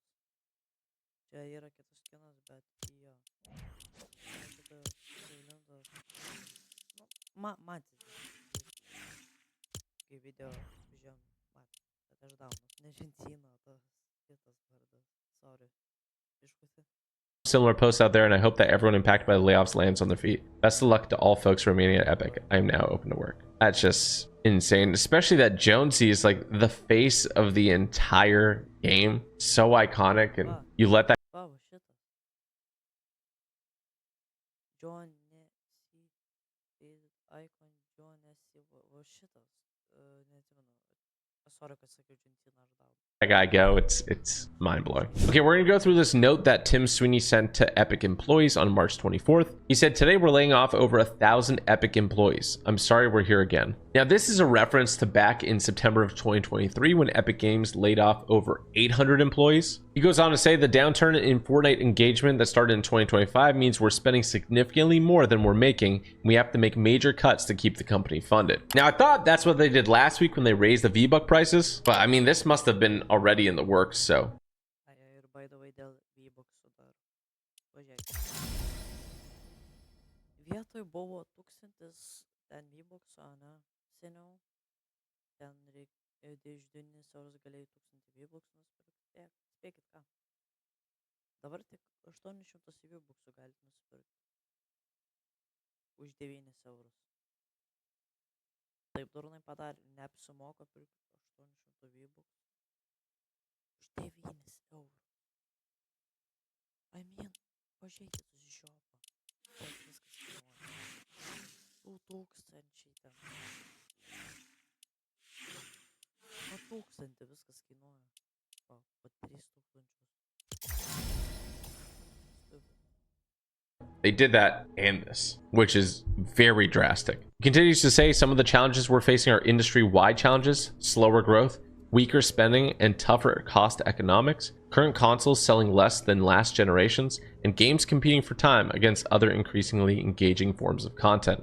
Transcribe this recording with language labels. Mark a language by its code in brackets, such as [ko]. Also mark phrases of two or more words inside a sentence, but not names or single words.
[lt] Čia yra kitas skinas, bet jo. Šitas Valinsas. Nu, matys. Kai video žiūrėjom, matys. Bet aš daunu. Ne Džentina, tas kitas vardas. Sorry. Iškusi. [en] Similar posts out there, and I hope that everyone impacted by the layoffs lands on their feet. Best of luck to all folks remaining at Epic. I am now open to work. That's just insane, especially that Jonesy is like the face of the entire game. So iconic, and you let that... [lt] Va šitas. John, ne, si, icon jo nesi va šitas, neatsimenu. Sorry, kad sakiau Argentina ar dar. [en] That guy go, it's mind-blowing. Okay, we're gonna go through this note that Tim Sweeney sent to Epic employees on March 24th. He said, today we're laying off over 1,000 Epic employees. I'm sorry we're here again. Now, this is a reference to back in September of 2023 when Epic Games laid off over 800 employees. He goes on to say the downturn in Fortnite engagement that started in 2025 means we're spending significantly more than we're making. And we have to make major cuts to keep the company funded. Now, I thought that's what they did last week when they raised the V-Buck prices, but I mean, this must have been already in the works, so. Ir by the way, [lt] dėl V-Bucksų dar. Pažiūrėk. Vietoj buvo 1000 ten V-Bucksų, ane? Seniau. Ten iš 9 eurus galėjai 1000 V-Bucksų nusipirkti. Spėkit ką. Dabar tik 800 V-Bucksų galite nusipirkti. Už 9 eurus. Taip durnai padarė. Neapsimoka pirkti 800 V-Bucksų. Už 9 eurų. [en] I mean, [lt] pažiūrėkit į žiopą. Kiek viskas kainuoja. 2000 ten. 1000 viskas kainuoja. Po 3000. [en] They did that and this, which is very drastic. He continues to say some of the challenges we're facing are industry-wide challenges, slower growth, weaker spending, and tougher cost economics, current consoles selling less than last generations, and games competing for time against other increasingly engaging forms of content.